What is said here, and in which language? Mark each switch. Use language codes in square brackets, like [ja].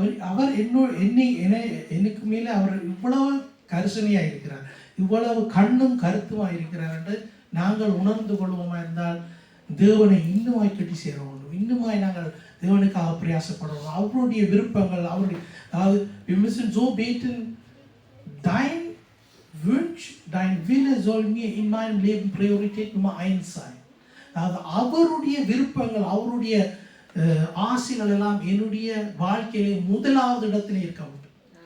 [ta] அவர் எனக்கு மேலே அவர் இவ்வளவு கரிசனையா இருக்கிறார், இவ்வளவு கண்ணும் கருத்துமா இருக்கிறார் என்று நாங்கள் உணர்ந்து கொள்வோமா இருந்தால் தேவனை இன்னுமாய் கட்டி சேர வேண்டும். இன்னுமாய் நாங்கள் தேவனுக்காக பிரயாசப்படணும். அவருடைய விருப்பங்கள், அவருடைய, அதாவது [de] wir müssen so beten, dein Wunsch, dein Wille soll mir in meinem Leben Priorität Nummer 1 sein. [ta] அதாவது அவருடைய விருப்பங்கள், அவருடைய ஆசைகள் எல்லாம் என்னுடைய வாழ்க்கையிலே முதலாவது இடத்தில் இருக்க வேண்டும்.